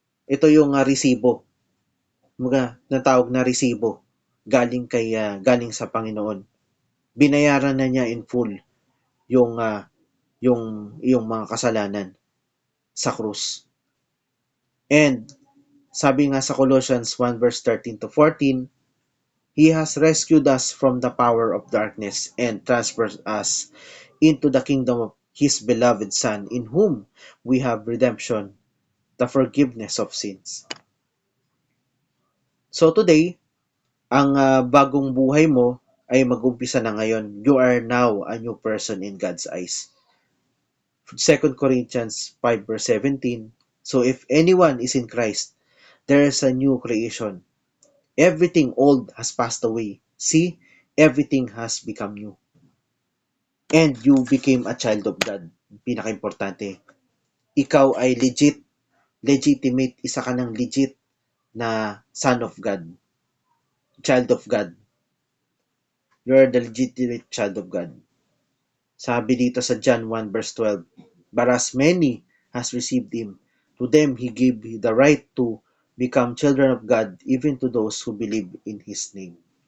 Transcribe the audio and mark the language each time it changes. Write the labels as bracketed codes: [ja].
[tl] Ito yung resibo. Mga natawag na resibo galing sa Panginoon. Binayaran na niya [en] in full [tl] yung iyong mga kasalanan sa krus. [en] And [tl] sabi nga sa [en] Colossians 1 verse 13 to 14, He has rescued us from the power of darkness and transferred us into the kingdom of His beloved Son, in whom we have redemption, the forgiveness of sins. So today, [tl] ang bagong buhay mo ay mag-umpisa na ngayon. [en] You are now a new person in God's eyes. 2 Corinthians 5 verse 17. So if anyone is in Christ, there is a new creation. Everything old has passed away. See, everything has become new. And you became a child of God. [tl] Pinaka-importante. Ikaw ay legitimate, isa ka ng legit na [en] son of God. Child of God. You're the legitimate child of God. [tl] Sabi dito sa [en] John 1 verse 12, But as many has received Him, to them He gave the right to become children of God, even to those who believe in His name.